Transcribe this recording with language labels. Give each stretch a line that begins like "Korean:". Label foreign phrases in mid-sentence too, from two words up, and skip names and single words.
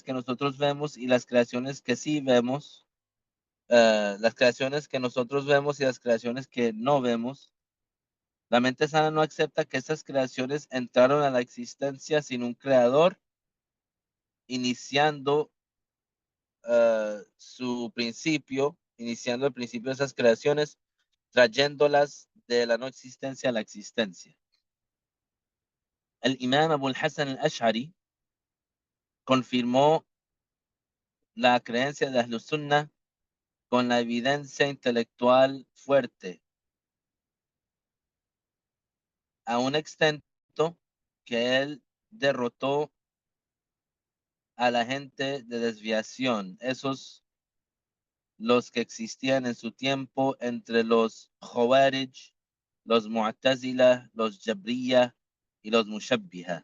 Spanish: que nosotros vemos y las creaciones que sí vemos, las creaciones que nosotros vemos y las creaciones que no vemos, la mente sana no acepta que esas creaciones entraron a la existencia sin un creador, iniciando su principio, iniciando el principio de esas creaciones, trayéndolas de la no existencia a la existencia. el imam Abu al-Hasan al-Ash'ari confirmó la creencia de Ahlus Sunnah con la evidencia intelectual fuerte, a un extent que él derrotó a la gente de desviación, esos los que existían en su tiempo entre los Khawarij, los Mu'tazila, los Jabriya y los Mushabbiha.